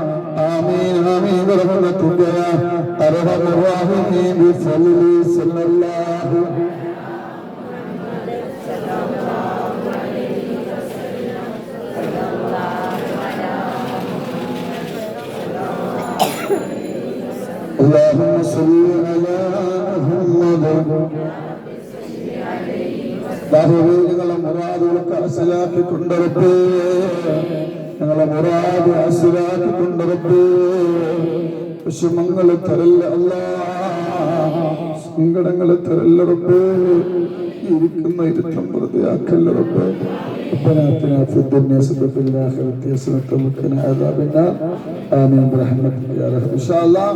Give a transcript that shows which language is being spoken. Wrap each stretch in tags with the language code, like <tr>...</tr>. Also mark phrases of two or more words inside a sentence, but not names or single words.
<ar>آمين آمين برحمتك يا أرحم الراحمين بفضل صلى الله اللهم صل على محمد.</ar> <ml>ഞങ്ങളെ മുറാദുകളൊക്കെ അസിലാക്കി കൊണ്ടുറപ്പേ, ഞങ്ങളെ മുറാദ് അസിലാക്കി കൊണ്ടുറപ്പേ. വിഷമങ്ങളെ തരല്ല അല്ലാ, സങ്കടങ്ങളെ തരല്ല റബ്ബേ. ഇരിക്കുന്ന ഇരുത്തം വെറുതെ ആക്കല്ല റബ്ബേ.</ml> <ar>ربنا آتنا في الدنيا حسنة وفي الآخرة حسنة وقنا عذاب النار. آمين برحمتك يا رب. إن شاء الله</ar>